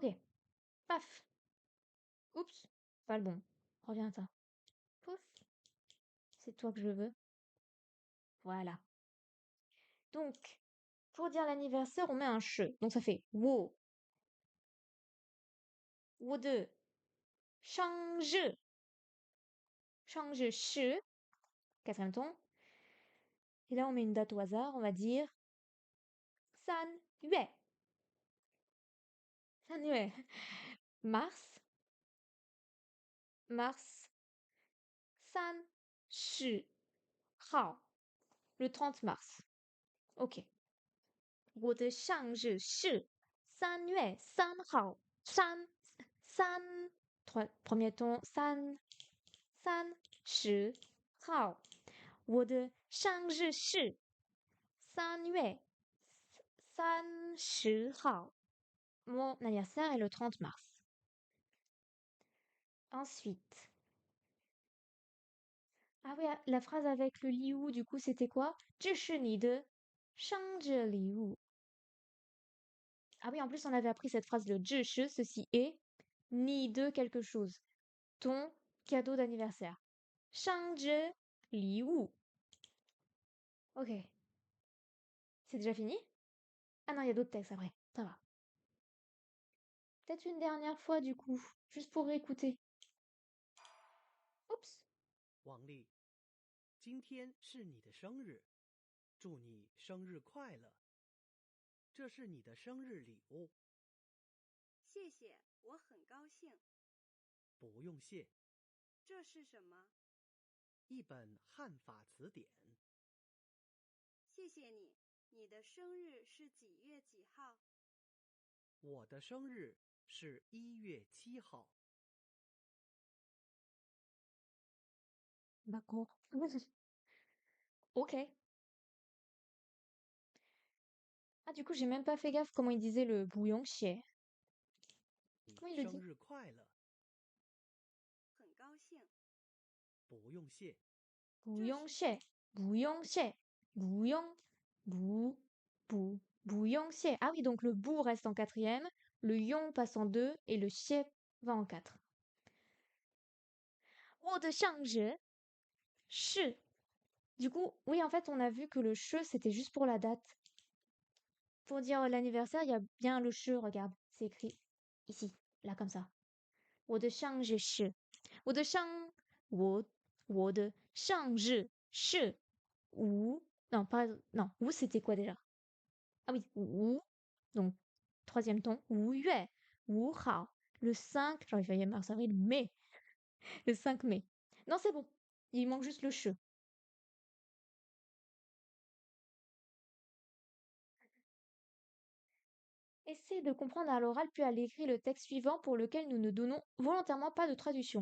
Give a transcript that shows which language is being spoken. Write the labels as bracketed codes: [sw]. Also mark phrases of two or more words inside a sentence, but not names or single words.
[fr] Paf. Oups. Pas le bon. Reviens à ça. Pouf. C'est toi que je veux. Voilà. Donc, pour dire l'anniversaire, on met un che. Donc ça fait [zh] 我。我的. 生日. 生日是. [fr] Quatrième ton. Et là, on met une date au hasard. On va dire 3 月. 3月. Mars. Mars. [zh] 30号. [fr] Le 30 mars. [zh] Ok. 我的生日是3月3号. [fr] premier ton 30 号. [zh] 我的生日是3月30号. [fr] Mon anniversaire est le 30 mars. Ensuite. Ah oui, la phrase avec le liu, du coup, c'était quoi? [zh] 这是你的生日礼物. [fr] Ah oui, en plus, on avait appris cette phrase, le [zh] 这是, [fr] ceci est, ni de quelque chose. Ton cadeau d'anniversaire. [zh] 生日礼物. [fr] Ok. C'est déjà fini? Ah non, il y a d'autres textes après. Ça va. Peut-être une dernière fois, du coup, juste pour réécouter. Oups. [zh] 王丽，今天是你的生日，祝你生日快乐。这是你的生日礼物。谢谢，我很高兴。不用谢。这是什么？一本汉法词典。谢谢你。你的生日是几月几号？我的生日是1月7号。 [fr] D'accord. Ok. Ah, du coup, j'ai même pas fait gaffe comment il disait le bouillon chier. Comment il le [zh] 生 [fr] dit? [zh] 日快乐。很高兴。不用谢。 [fr] Bouillon chier. Bouillon chier. Bouillon. Bouillon chier. Ah oui, donc le bou reste en quatrième, le yon passe en 2 et le chier va en 4. [zh] 我的生日是. [fr] Du coup, oui, en fait, on a vu que le che, c'était juste pour la date. Pour dire l'anniversaire, il y a bien le che, regarde, c'est écrit ici, là, comme ça. [zh] 我的生日是. 我的生日是 [fr] ou non pas non ou c'était quoi déjà? Ah oui, ou donc troisième ton 5月5号 le 5, j'aurais failli mars avril mai le 5 mai. Non, c'est bon. Il manque juste le che. Essaie de comprendre à l'oral puis à l'écrit le texte suivant pour lequel nous ne donnons volontairement pas de traduction.